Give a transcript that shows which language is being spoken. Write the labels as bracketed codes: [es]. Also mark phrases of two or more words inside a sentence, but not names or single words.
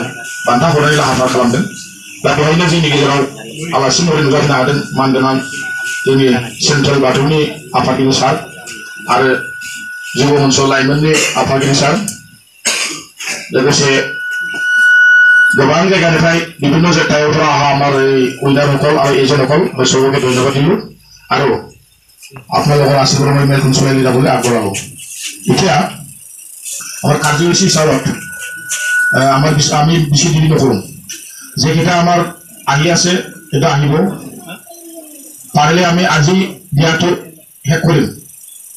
[brx] बान्था हरनायनि लाहार फाहार खालामदों दा बेहायनो जोंनि गेजेराव आलासि महरै नुजाफैनो हादों मानगोनां जोंनि सेन्ट्रेल बाथौनि आफादगिरि सार आरो जुब मन्च लाइमोननि आफादगिरि सार लोगोसे गोबां जायगानिफ्राय [as] বিভিন্ন জেগাৰ পৰা অহা আমাৰ এই উইনাৰসকল আৰু এজনসকল মই সবকে ধন্যবাদ দিলোঁ আৰু আপোনালোকৰ আশীৰ্বাদ মই মেলখন চলাই লৈ যাবলৈ আগবঢ়ালোঁ এতিয়া আমাৰ কাৰ্যসূচী হিচাপত আমি বেছি দেৰি নকৰোঁ যেকেইটা আমাৰ আহি আছে এটা আহিব পাৰিলে আমি আজি দিয়াটো শেষ কৰিম